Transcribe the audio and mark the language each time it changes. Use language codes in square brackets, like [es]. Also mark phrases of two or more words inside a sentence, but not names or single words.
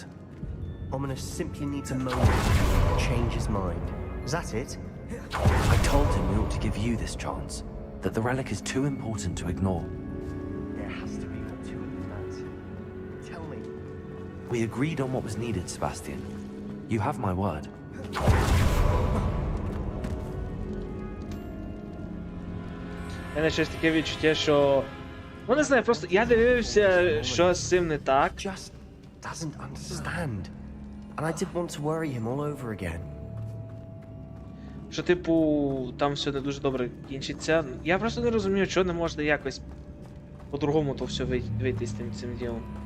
[en] Ominous simply needs a moment to change his mind. Is that it? I told him we ought to give you this chance. That the relic is too important to ignore. There has to be more to it than that. Tell me. We agreed on what was needed, Sebastian. You have my word. [uk] У мене щось таке відчуття, що... Ну не знаю, просто я дивився, що з цим не так. [en] Just doesn't understand. And I did want to worry him all over again. [uk] Що, типу, там все не дуже добре кінчиться. Я просто не розумію, чого не можна якось по-другому то все вийти з цим ділом.